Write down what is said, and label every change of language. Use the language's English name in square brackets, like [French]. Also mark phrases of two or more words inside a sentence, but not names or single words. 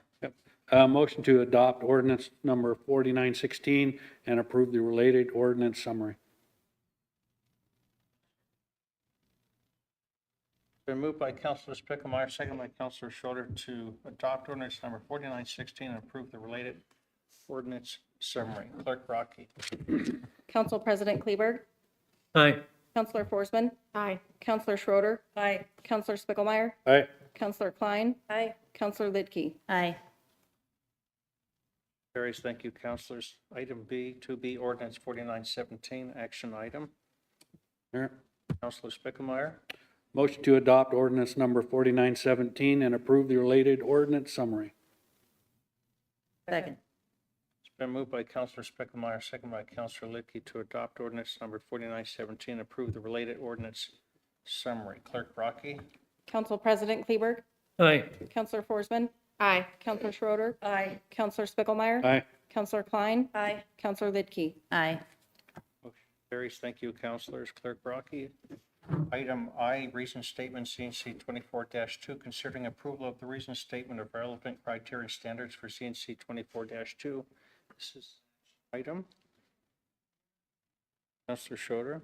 [English] Motion to adopt ordinance number 4916 and approve the related ordinance summary. Been moved by Councilor Spickelmeyer, second by Councilor Schroeder to adopt ordinance number 4916 and approve the related ordinance summary. Clerk Rocky. Council President Kleberg? Aye. Councilor Forsman? Aye. Councilor Schroeder? Aye. Councilor Spickelmeyer? Aye. Councilor Klein? Aye. Councilor Lidkey? Aye. Carries. Thank you, councilors. Item B, 2B, ordinance 4917, action item. Mayor, Councilor Spickelmeyer. motion to adopt ordinance number 4917 and approve the related ordinance summary. Second. It's been moved by Councilor Spickelmeyer, second by Councilor Lidkey to adopt ordinance number 4917 and approve the related ordinance summary. Clerk Rocky. Council President Kleberg? Aye. Councilor Forsman? Aye. Councilor Schroeder? Aye. Councilor Spickelmeyer? Aye. Councilor Klein? Aye. Councilor Lidkey? Aye. Motion carries. Thank you, councilors. Clerk Rocky. Item I, reason statement CNC 24-2, considering approval of the reason statement of relevant criteria standards for CNC 24-2. This is item. Councilor Schroeder.